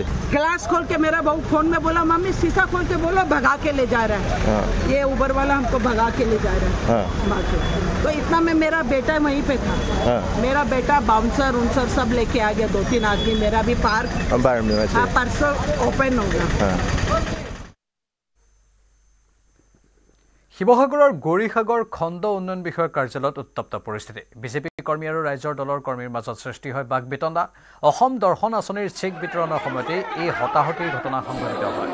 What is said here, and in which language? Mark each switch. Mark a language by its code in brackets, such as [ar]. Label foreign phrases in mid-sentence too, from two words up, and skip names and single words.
[hi] ग्लास खोल के मेरा बहू फोन में बोला मम्मी शीशा खोल के बोलो भगा के ले जा रहा है। ये उबर वाला हमको भगा के ले जा रहा है। तो इतना में मेरा बेटा वहीं पे था। मेरा बेटा बाउंसर उनसर सब लेके आ गया, 2-3 आदमी। मेरा भी पार्क परसों ओपन होगा। [as] শিৱসাগৰৰ গৌৰীসাগৰ খণ্ড উন্নয়ন বিষয়ক কাৰ্যালয়ত উত্তপ্ত পৰিস্থিতি। বিজেপি কৰ্মী আৰু ৰাইজৰ দলৰ কৰ্মীৰ মাজত সৃষ্টি হয় বাক বিতণ্ডা। অসম দৰ্শন আঁচনিৰ চেক বিতৰণৰ সময়তে এই হতাহতিৰ ঘটনা সংঘটিত হয়।